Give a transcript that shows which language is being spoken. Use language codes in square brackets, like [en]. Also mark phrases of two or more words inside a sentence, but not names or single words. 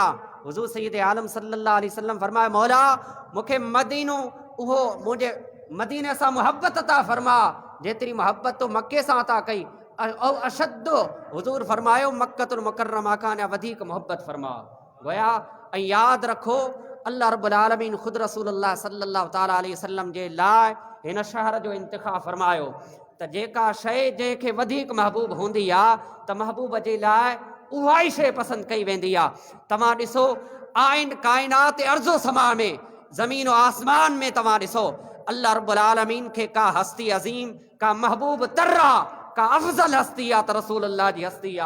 [sd] हुज़ूर सैयद आलम [ar] صلى الله عليه وسلم [sd] फरमायो, मौला मूंखे मदीनो उहो मुंहिंजे मदीने सां मुहब्बत अता फरमा जेतिरी मुहब्बत तो मक्के सां अता कई। औ अशद हुज़ूर फरमायो मक्कतुल मुकर्रमा खां अञा वधीक मुहब्बत फरमा। गोया ऐं यादि रखो, [ar] الله رب العالمين [sd] ख़ुदि रसूलुल्लाह [ar] صلى الله تعالى عليه وسلم [sd] जे लाइ हिन शहर जो इंतिख़ाब फरमायो त जेका शइ जंहिंखे वधीक महबूब हूंदी आहे त महबूब जे लाइ उहा ई शइ पसंदि कई वेंदी आहे। तव्हां ॾिसो आइन काइनात अर्ज़ो समा में, ज़मीन व आसमान में तव्हां ॾिसो [ar] الله رب العالمين [sd] खे का हस्ती अज़ीम, का महबूब तर्रा, का अफ़ज़ल हस्ती आहे त रसूलुल्लाह जी हस्ती आहे।